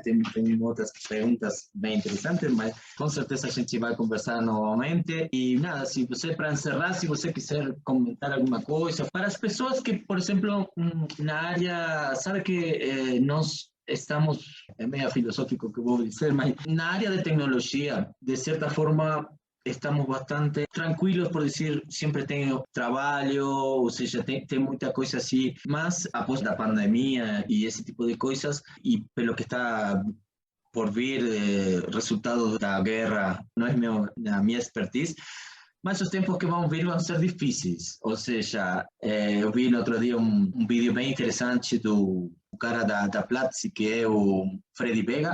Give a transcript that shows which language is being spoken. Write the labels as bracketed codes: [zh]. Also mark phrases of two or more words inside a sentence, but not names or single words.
[pt] Tem outras perguntas bem interessantes, mas com certeza a gente vai conversar novamente. E nada, se você, para encerrar, se você quiser comentar alguma coisa, para as pessoas que, por exemplo, na área, sabe que nós estamos, é meio filosófico que vou dizer, mas na área de tecnologia, de certa forma, [es] estamos bastante tranquilos, por decir, siempre tengo trabajo, o sea, [pt] tem muita coisa así, más após da pandemia [es] y ese tipo de cosas, y [pt] pelo que está por vir, resultado da guerra, não é a minha expertise, mas os tempos que vão vir vão ser difíceis. Ou seja, eu vi no outro dia um vídeo bem interessante do cara da Platzi, que é o Freddy Vega.